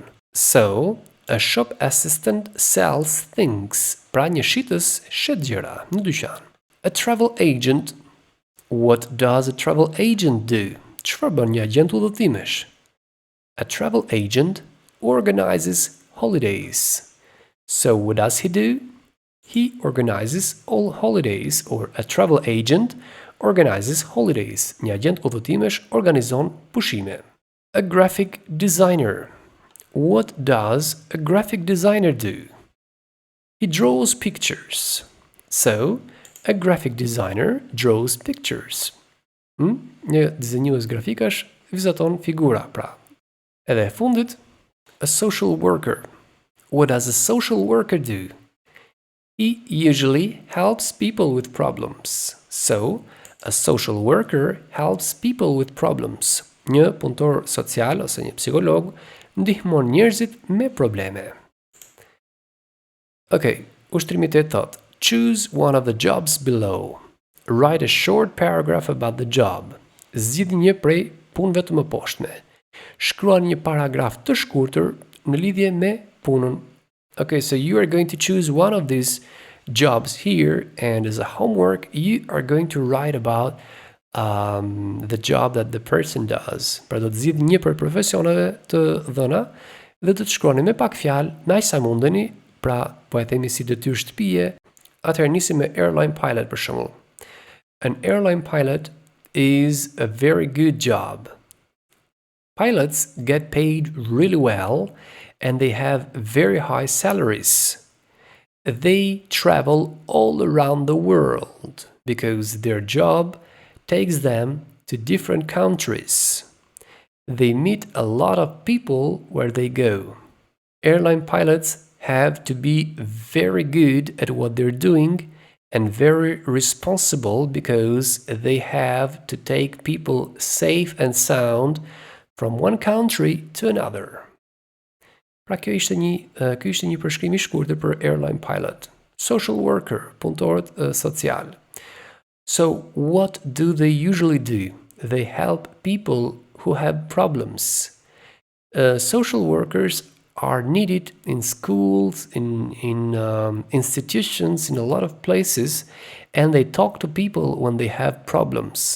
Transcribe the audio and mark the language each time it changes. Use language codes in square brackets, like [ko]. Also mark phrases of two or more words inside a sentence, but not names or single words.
[en] So a shop assistant sells things. [sq] Pra një shitës shet gjëra në dyqan. [en] A travel agent, what does a travel agent do? [sq] Çfarë bën një agent udhëtimesh? [en] A travel agent organizes holidays. So what does he do? He organizes all holidays, or a travel agent organizes holidays. [sq] Një agent udhëtimesh organizon pushime. [en] A graphic designer. What does a graphic designer do? He draws pictures. So, a graphic designer draws pictures. [sq] Një dizenjues grafikash vizaton figura, pra. Edhe e fundit, [en] a social worker. What does a social worker do? He usually helps people with problems. So, a social worker helps people with problems. [sq] Një punëtor social ose një psikolog ndihmon njerëzit me probleme. Okay, ushtrimi 8 thot, [en] choose one of the jobs below. Write a short paragraph about the job. [sq] Zgjidhni një prej punëve të mëposhtme. Shkruani një paragraf të shkurtër në lidhje me punën. [en] Okay, so you are going to choose one of these jobs here, and as a homework, you are going to write about the job that the person does. [sq] Pra do të zgjidhni një prej profesioneve të dhëna dhe do të shkruani me pak fjalë, me aq sa mundeni, pra po e themi si detyrë shtëpie. Atëherë nisim me [en] airline pilot [sq] për shembull. [en] An airline pilot is a very good job. Pilots get paid really well and they have very high salaries. They travel all around the world because their job takes them to different countries. They meet a lot of people where they go. Airline pilots have to be very good at what they're doing and very responsible because they have to take people safe and sound from one country to another. [sq] Pra kjo ishte një përshkrim i shkurtër për [en] airline pilot. Social worker, [sq] punëtorët social. [en] So what do they usually do? They help people who have problems. Social workers are needed in schools, in institutions, in a lot of places, and they talk to people when they have problems.